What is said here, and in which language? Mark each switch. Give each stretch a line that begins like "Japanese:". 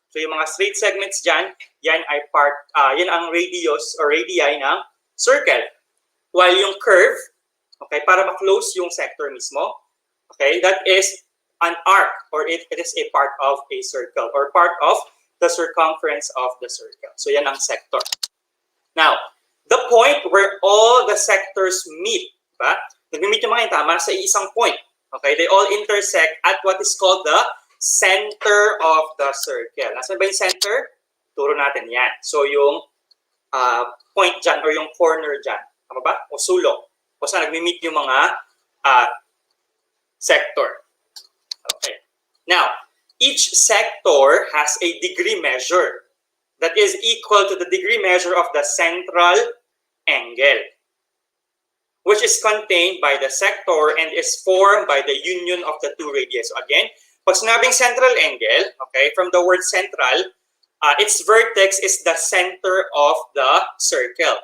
Filipino: So yung mga straight segments dyan, yan ay part, yan ang radius or radii ng circle.
English: While yung curve, okay,
Filipino: para ma-close yung sector mismo,
English: okay, that is an arc or it is a part of a circle or part of the circumference of the circle.
Filipino: So yan ang sector.
English: Now, the point where all the sectors meet, diba?
Filipino: Nag-meet yung mga tama sa isang point.
English: Okay, they all intersect at what is called the center of the circle.
Filipino: Nasaan ba yung center? Turo natin yan. So yung point dyan or yung corner dyan. Tama ba? O sulok. O saan nag-meet yung mga sector. Okay.
English: Now, each sector has a degree measure that is equal to the degree measure of the central angle, which is contained by the sector and is formed by the union of the 2 radii. So again, pag sinabing central angle, okay, from the word central, its vertex is the center of the circle.